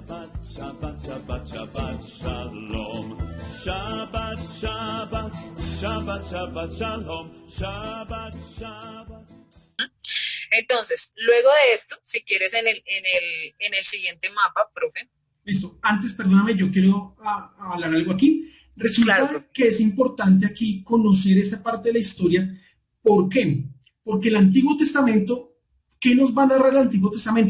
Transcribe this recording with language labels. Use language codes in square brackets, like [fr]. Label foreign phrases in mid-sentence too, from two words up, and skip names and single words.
[he] שבת, שבת, שבת, שלום. שבת, שבת, שבת, שבת, שלום. שבת, שבת. [es] Entonces, luego de esto, si quieres en el siguiente mapa, profe. Listo. Antes, perdóname, yo quiero hablar algo aquí. Resulta Claro, que es importante aquí conocer esta parte de la historia. ¿Por qué? Porque el Antiguo Testamento, ¿qué nos va a narrar el Antiguo Testamento?